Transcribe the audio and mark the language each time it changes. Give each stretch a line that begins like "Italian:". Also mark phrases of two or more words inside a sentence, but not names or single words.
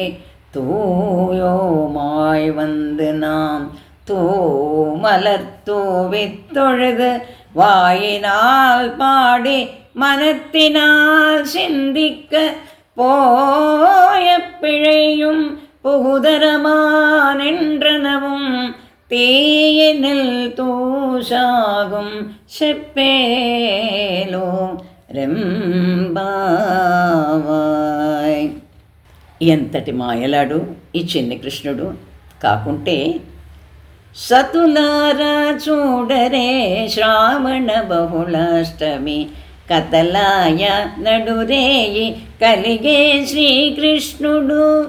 Tamil: தூயோமாய் வந்து நாம் தூமலர் தூவித்தொழுது வாயினால் பாடி மனத்தினால் சிந்திக்க போய பிழையும் புகுதரமானென்றனவும் தீயினில் தூஷாகும் செப்பேலோ రెంబావాయ్.
Telugu: ఎంతటి మాయలాడు ఈ చిన్ని కృష్ణుడు. కాకుంటే సతులారా చూడరే శ్రావణ బహుళాష్టమి కతలాయ నడురేయి కలిగే శ్రీకృష్ణుడు.